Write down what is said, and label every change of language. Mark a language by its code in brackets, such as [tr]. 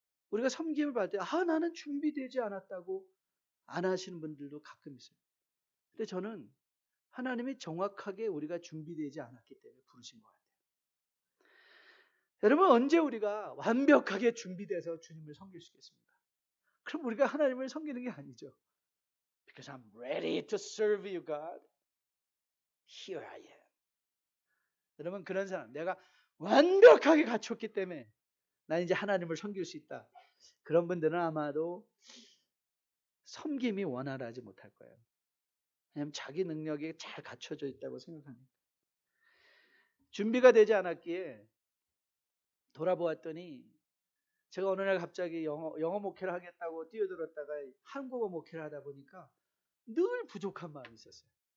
[ko] 우리가 섬김을 받을 때 나는 준비되지 않았다고 안 하시는 분들도 가끔 있어요. 근데 저는 하나님이 정확하게 우리가 준비되지 않았기 때문에 부르신 것 같아요. 여러분 언제 우리가 완벽하게 준비돼서 주님을 섬길 수 있겠습니까? 그럼 우리가 하나님을 섬기는 게 아니죠. [en] Because I'm ready to serve you, God. Here I am. [ko] 여러분 그런 사람, 내가 완벽하게 갖췄기 때문에 난 이제 하나님을 섬길 수 있다. 그런 분들은 아마도 섬김이 원활하지 못할 거예요. 왜냐하면 자기 능력이 잘 갖춰져 있다고 생각하니까. 준비가 되지 않았기에 돌아보았더니 제가 어느 날 갑자기 영어 목회를 하겠다고 뛰어들었다가 한국어 목회를 하다 보니까 늘 부족한 마음이 있었어요.